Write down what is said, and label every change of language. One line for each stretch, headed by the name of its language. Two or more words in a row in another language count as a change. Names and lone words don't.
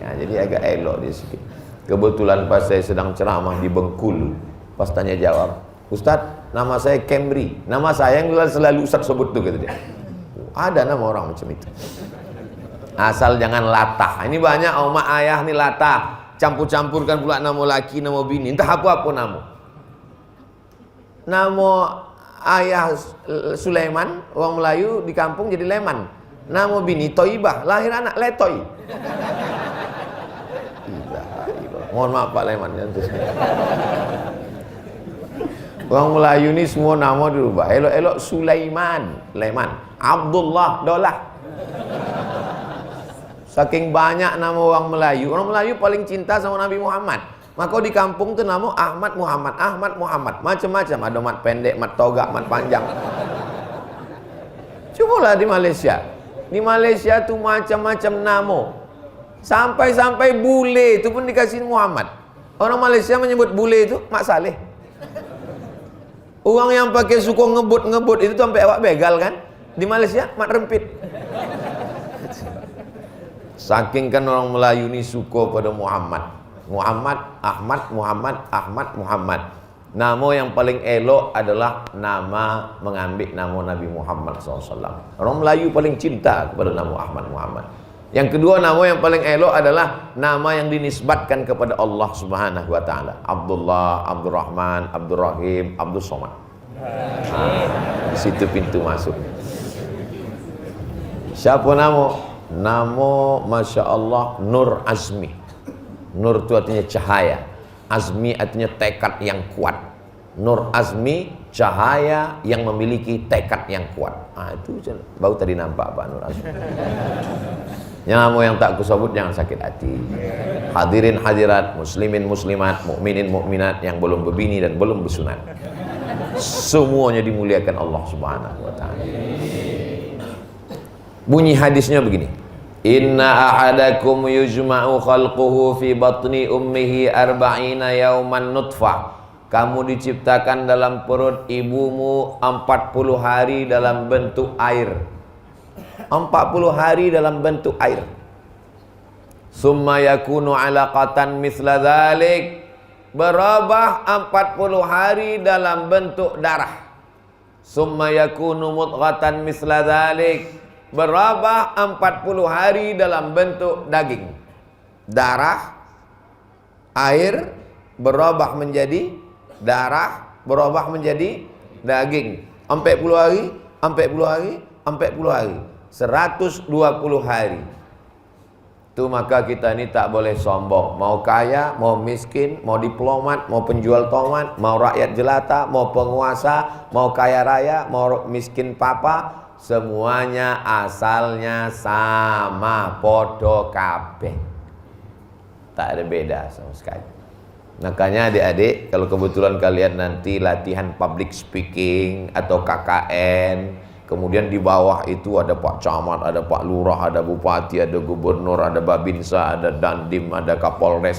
Indonesian: Jadi agak elok dia sikit. Kebetulan pas saya sedang ceramah di Bengkulu, pas tanya jawab, Ustaz, nama saya Camry. Nama saya yang selalu Ustaz sebut tuh, kata dia. Ada nama orang macam itu. Asal jangan latah. Ini banyak omak ayah nih latah. Campur-campurkan pula nama laki, nama bini. Entah apa-apa nama. Nama ayah Sulaiman, orang Melayu di kampung jadi Leman. Nama bini Toibah, lahir anak Letoy. Mohon maaf Pak Leman. Orang Melayu ni semua nama dirubah. Elok-elok Sulaiman, Leman. Abdullah, Dolah. Saking banyak nama orang Melayu paling cinta sama Nabi Muhammad. Maka di kampung tuh nama Ahmad Muhammad, Ahmad Muhammad, macam-macam, ada mat pendek, mat togak, mat panjang. Cobalah di Malaysia. Di Malaysia tuh macam-macam nama. Sampai-sampai bule itu pun dikasih Muhammad. Orang Malaysia menyebut bule itu Mak Saleh. Orang yang pakai suku ngebut-ngebut itu sampai awak begal kan? Di Malaysia Mat Rempit. Saking kan orang Melayu ini suka pada Muhammad. Muhammad, Ahmad, Muhammad, Ahmad, Muhammad. Nama yang paling elok adalah nama mengambil nama Nabi Muhammad SAW. Orang Melayu paling cinta kepada nama Ahmad Muhammad. Yang kedua, nama yang paling elok adalah nama yang dinisbatkan kepada Allah
Arabic: سبحانه وتعالى.
Indonesian: Abdullah, Abdurrahman, Abdurrahim, Abdul Somad. Situ pintu masuk. Siapa nama? Nama
Arabic: ما شاء الله
Indonesian: Nur Azmi. Nur itu artinya cahaya, Azmi artinya tekad yang kuat. Nur Azmi, cahaya yang memiliki tekad yang kuat. Itu baru tadi nampak Pak Nur Azmi. Nama yang tak kusebut jangan sakit hati. Hadirin hadirat, muslimin muslimat, mukminin mukminat yang belum berbini dan belum bersunat, semuanya dimuliakan Allah
Arabic: سبحانه وتعالى.
Indonesian: Bunyi hadisnya begini.
Arabic: إن أحدكم يجمع خلقه في بطن أمه أربعين يوما نطفة.
Indonesian: Kamu diciptakan dalam perut ibumu 40 hari dalam bentuk air. 40 hari dalam bentuk air.
Arabic: ثم يكون علقة مثل ذلك.
Indonesian: Berubah 40 hari dalam bentuk darah.
Arabic: ثم يكون مضغة مثل ذلك.
Indonesian: Berubah 40 hari dalam bentuk daging. Darah, air berubah menjadi darah, berubah menjadi daging. 40 hari, 40 hari, 40 hari. 120 hari. Itu maka kita ini tak boleh sombong. Mau kaya, mau miskin, mau diplomat, mau penjual tomat, mau rakyat jelata, mau penguasa, mau kaya raya, mau miskin papa, semuanya asalnya sama,
Javanese: podo kabeh.
Indonesian: Tak ada beda sama sekali. Makanya adik-adik, kalau kebetulan kalian nanti latihan
English: public speaking
Indonesian: atau KKN, kemudian di bawah itu ada Pak Camat, ada Pak Lurah, ada Bupati, ada Gubernur, ada Babinsa, ada Dandim, ada Kapolres.